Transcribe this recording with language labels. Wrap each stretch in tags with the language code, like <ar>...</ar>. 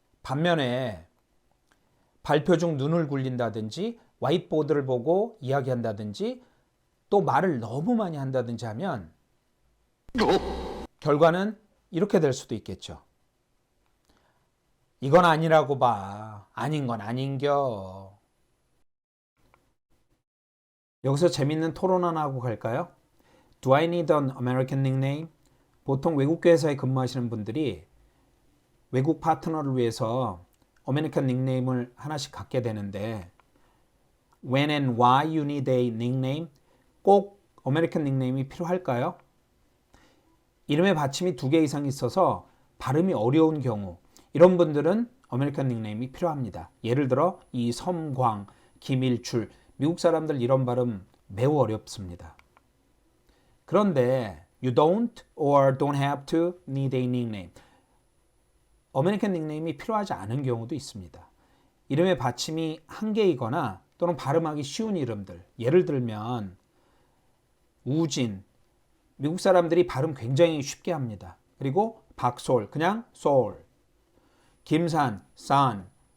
<ko>반면에 발표 중 눈을 굴린다든지 화이트보드를 보고 이야기한다든지 또 말을 너무 많이 한다든지 하면 결과는 이렇게 될 수도 있겠죠. 이건 아니라고 봐. 아닌 건 아닌겨. 여기서 재밌는 토론 하나 하고 갈까요?</ko> <en>Do I need an American nickname?</en> <ko>보통 외국 회사에 근무하시는 분들이 외국 파트너를 위해서 아메리칸 닉네임을 하나씩 갖게 되는데</ko> <en>When and why you need a nickname?</en> <ko>꼭 아메리칸 닉네임이 필요할까요? 이름의 받침이 2개 이상 있어서 발음이 어려운 경우 이런 분들은 아메리칸 닉네임이 필요합니다. 예를 들어 이섬광, 김일출 미국 사람들 이런 발음 매우 어렵습니다.</ko> <en>그런데 you don't or don't have to need a nickname.</en> <ko>아메리칸 닉네임이 필요하지 않은 경우도 있습니다. 이름의 받침이 1개이거나 또는 발음하기 쉬운 이름들. 예를 들면 우진. 미국 사람들이 발음 굉장히 쉽게 합니다. 그리고 박솔, 그냥 소울. 김산, 산.</ko>